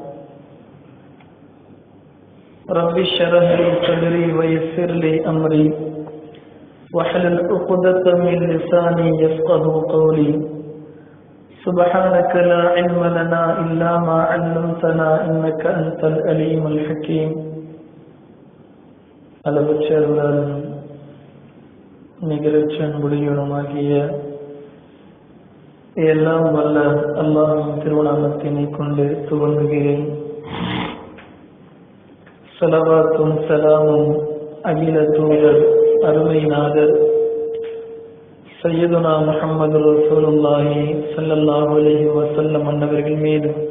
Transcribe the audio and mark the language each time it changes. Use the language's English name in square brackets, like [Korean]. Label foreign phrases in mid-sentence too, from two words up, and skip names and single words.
[Arabic] رب اشرح لي صدري ويسر لي أمري واحلل عقدة من لساني يفقهوا قولي سبحانك لا علم لنا إلا ما علمتنا إنك أنت العليم الحكيم [Tamil] அளவற்ற அருளாளனும் நிகரற்ற அன்புடையவனுமாகிய எல்லாம் வல்ல அல்லாஹ்வின் திருநாமத்தினை கொண்டு துவங்குகிறேன். ஸலவாத்தும் ஸலாமும் அகில தூதர் அருமை நாதர் [Arabic] سيدنا محمد رسول الله صلى الله عليه وسلم [Tamil] அன்னவர்கள் மீது,